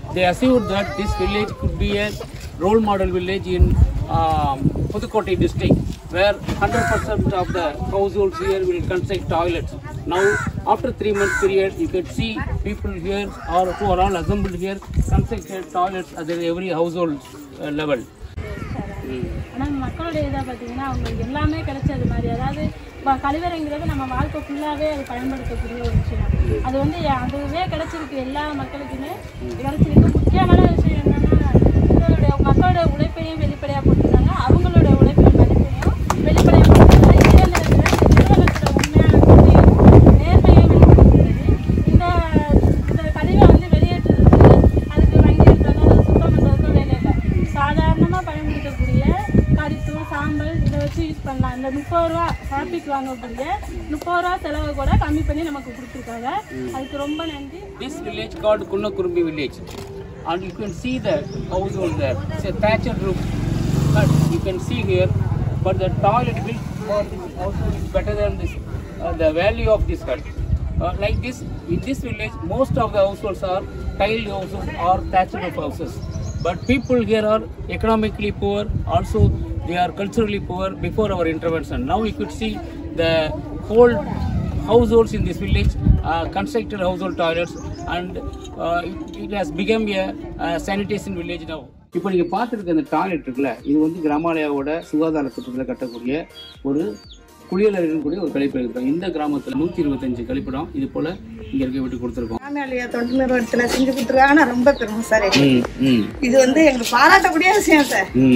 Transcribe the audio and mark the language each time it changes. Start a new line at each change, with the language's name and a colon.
English: They assured that this village could be a role model village in Pudukkottai district, where 100% of the households here will construct toilets. Now, after 3 months period, you can see people here or who are all assembled here constructed toilets at every household level.
Tamil: ஆனால் மக்களுடைய இதை பார்த்தீங்கன்னா அவங்களுக்கு எல்லாமே கிடைச்சது மாதிரி, அதாவது கழிவறைங்கிறது நம்ம வாழ்க்கை ஃபுல்லாகவே அது பயன்படுத்தக்கூடிய ஒரு விஷயம். அது வந்து அதுவே கிடைச்சிருக்கு, எல்லா மக்களுக்குமே கிடைச்சிருக்கு. முக்கியமான விஷயம் என்னன்னா, மக்களோட உழைப்பையும் வெளிப்படையாக போட்டுருக்காங்க, அவங்களோட உழைப்பின் மதிப்பையும் வெளிப்படையாக போட்டுருக்காங்க. இதே நேரத்தில் நிறுவனத்தோட உண்மையான நேர்மையும் வெளிப்படுத்துகிறது. இந்த கழிவை வந்து வெளியேற்றுறதுக்கு அதுக்கு வங்கி எடுத்தாலும் அதை சுத்தம் பண்ணுறதுக்கும் வேலை இல்லை. சாதாரணமாக பயன்படுத்தக்கூடிய கறித்தூள், சாம்பல் இதை வச்சு யூஸ் பண்ணலாம். இந்த 30 ரூபா ஹாப்பிக்கு வாங்கக்கூடிய 30 ரூபா செலவை கூட கம்மி பண்ணி நமக்கு கொடுத்துருக்காங்க. அதுக்கு ரொம்ப நன்றி.
English: This village called Kunnakurumbi village, and you can see the household there. It's a thatched roof hut. You can see here, but the toilet built for this household is better than this. The value of this hut. Like this, in this village, most of the households are tiled houses or thatched roof houses. But people here are economically poor, also they are culturally poor before our intervention. Now you could see the whole households in this village constructed household toilets, and it has become a sanitation village now.
Tamil: இப்போ நீங்கள் பார்த்துருக்க இந்த toilet இருக்குல்ல, இது வந்து கிராமாலயாவோட சுகாதார திட்டத்தில் கட்டக்கூடிய ஒரு குளியலறை இருக்கக்கூடிய ஒரு கழிப்பறை இருக்கும். இந்த கிராமத்தில் 125 கழிப்பிடம் இது போல இங்க இருக்க விட்டு கொடுத்துருக்கோம். கிராமாலயா தொண்டு நிறுவனத்துல செஞ்சு கொடுத்துருக்காங்க. ரொம்ப பெருமை சார். இது வந்து எங்களுக்கு பாராட்டக்கூடிய விஷயம் சார்.